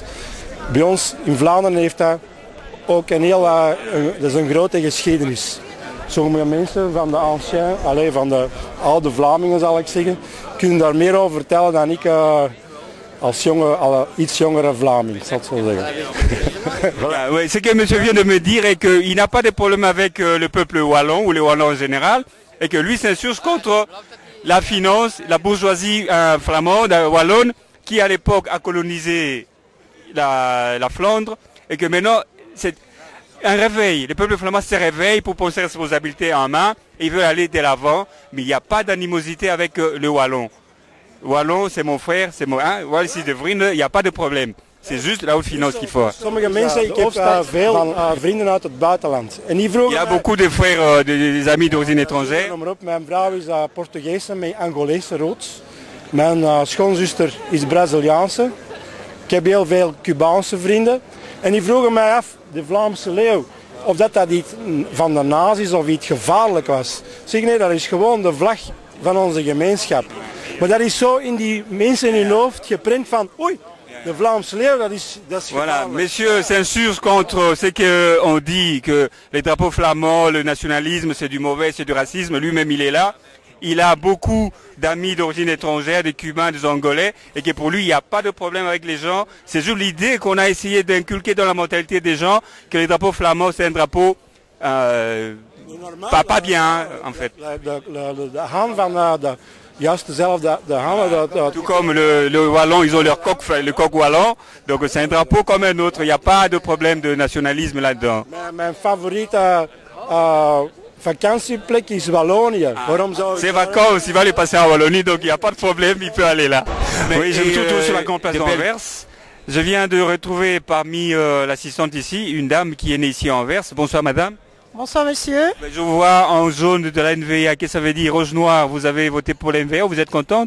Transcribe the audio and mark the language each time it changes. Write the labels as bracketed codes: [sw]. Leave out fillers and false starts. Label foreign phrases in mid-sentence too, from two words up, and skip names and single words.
[nl] Bij ons in Vlaanderen heeft dat ook dat is een grote geschiedenis. Sommige mensen van de ancien, van de oude Vlamingen zal ik zeggen, kunnen daar meer over vertellen dan ik als iets jongere Vlaming, zal ik zo zeggen. [fr] Voilà, oui, ce que monsieur vient de me dire est qu'il n'a pas de problème avec le peuple wallon ou les wallons en général, et que lui s'insurge contre la finance, la bourgeoisie flamande, wallonne, qui à l'époque a colonisé la Flandre, et que maintenant c'est un réveil. Le peuple flamand se réveille pour prendre ses responsabilités en main, et il veut aller de l'avant, mais il n'y a pas d'animosité avec le wallon. Wallon, c'est mon frère, c'est mon... Voilà, si [nl] de vrienden, [fr] il n'y a pas de problème. C'est juste la haute finance qu'il faut. [nl] Sommige mensen, ik heb veel vrienden uit het buitenland. En die vroegen [fr] Il y a beaucoup de frères, des amis d'origine étrangère. [nl] Mijn vrouw is Portugese met Angolese roots. Mijn schoonzuster is Braziliaanse. Ik heb heel veel Cubaanse vrienden. En die vroegen mij af, de Vlaamse leeuw, of dat iets van de nazi's of iets gevaarlijk was. Ik zeg nee, dat is gewoon de vlag van onze gemeenschap. Maar dat is zo in die mensen in hun hoofd geprint van, oei, de Vlaamse leeuw, dat is [fr] Voilà, monsieur s'insurge contre ce qu'on dit, que les drapeaux flamands, le nationalisme, c'est du mauvais, c'est du racisme. Lui-même, il est là. Il a beaucoup d'amis d'origine étrangère, des Cubains, des Angolais, et que pour lui, il n'y a pas de problème avec les gens. C'est juste l'idée qu'on a essayé d'inculquer dans la mentalité des gens que les drapeaux flamands, c'est un drapeau pas bien, en fait. Tout comme le wallon, ils ont leur coq, le coq wallon, donc c'est un drapeau comme un autre. Il n'y a pas de problème de nationalisme là-dedans. [nl] Mijn favoriete vakantieplek is Wallonië. [fr] Ses vacances, il va les passer en Wallonie, donc il n'y a pas de problème, il peut aller là. Oui, je me trouve sur la grande place d'Anvers. Je viens de retrouver parmi l'assistante ici, une dame qui est née ici à Anvers. Bonsoir madame. Bonsoir monsieur. Je vous vois en jaune de la NVA, qu'est-ce que ça veut dire? Rouge noir, vous avez voté pour la NVA, vous êtes contente?